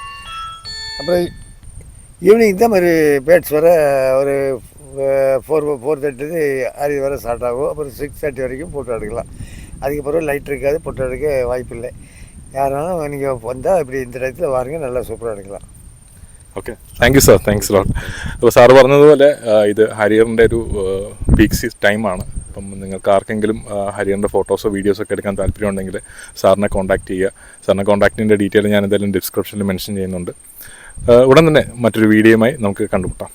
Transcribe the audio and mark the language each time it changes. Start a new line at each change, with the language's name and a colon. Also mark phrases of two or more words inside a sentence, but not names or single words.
Tamil: அப்புறம் ஈவினிங் தான் மாதிரி பேட்ஸ் வர ஒரு 4:30 ஆரியர் வர ஸ்டார்ட் ஆகும். அப்புறம் 6:30 வரைக்கும் ஃபோட்டோ எடுக்கலாம். அதுக்கப்புறம் லைட் இருக்காது, ஃபோட்டோ எடுக்க வாய்ப்பு இல்லை. யாராலும் நீங்கள் வந்தால் இப்படி இந்த டயத்தில் வாருங்க, நல்லா சூப்பராக எடுக்கலாம்.
English: okay, thank you sir, thanks lot.
Malayalam: അപ്പോൾ സാറ് പറഞ്ഞതുപോലെ ഇത് ഹരിയറിൻ്റെ ഒരു പീക്ക് ടൈമാണ്. അപ്പം നിങ്ങൾക്ക് ആർക്കെങ്കിലും ഹരിയറിൻ്റെ ഫോട്ടോസോ വീഡിയോസോ ഒക്കെ എടുക്കാൻ താല്പര്യമുണ്ടെങ്കിൽ സാറിനെ കോൺടാക്റ്റ് ചെയ്യുക. സാറിനെ കോൺടാക്റ്റിൻ്റെ ഡീറ്റെയിൽ ഞാൻ എന്തായാലും ഡിസ്ക്രിപ്ഷനിൽ മെൻഷൻ ചെയ്യുന്നുണ്ട്. ഉടൻ തന്നെ മറ്റൊരു വീഡിയോയുമായി നമുക്ക് കണ്ടുമുട്ടാം.